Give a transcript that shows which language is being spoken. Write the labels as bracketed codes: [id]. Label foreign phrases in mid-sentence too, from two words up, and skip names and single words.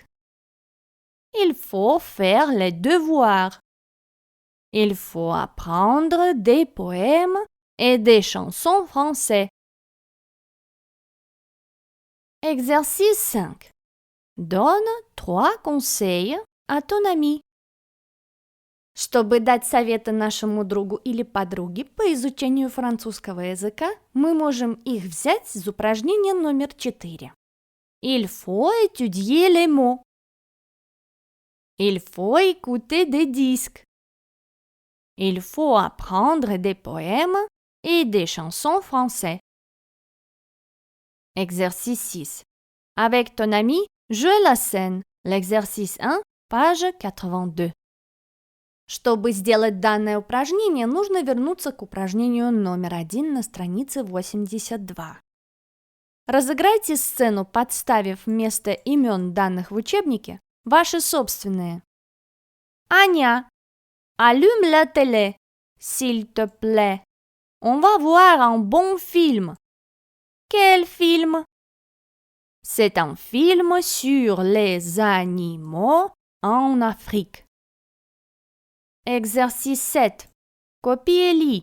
[fr] Il faut faire les devoirs. Il faut apprendre des poèmes et des chansons françaises. Exercice 5. Donne 3 conseils à ton ami. [ru] Чтобы дать советы нашему другу или подруге по изучению французского языка, мы можем их взять из упражнения номер 4. [fr] Il faut étudier les mots. Il faut écouter des disques. Il faut apprendre des poèmes et des chansons françaises. Exercice 6. Avec ton ami, joue la scène. L'exercice 1, page 82. [ru] Чтобы сделать данное упражнение, нужно вернуться к упражнению номер 1 на странице 82. Разыграйте сцену, подставив вместо имен данных в учебнике ваши собственные. Аня, [fr] allume la télé, s'il te plaît. On va voir un bon film. Quel film? C'est un film sur les animaux en Afrique. Exercice 7. Copiez-les.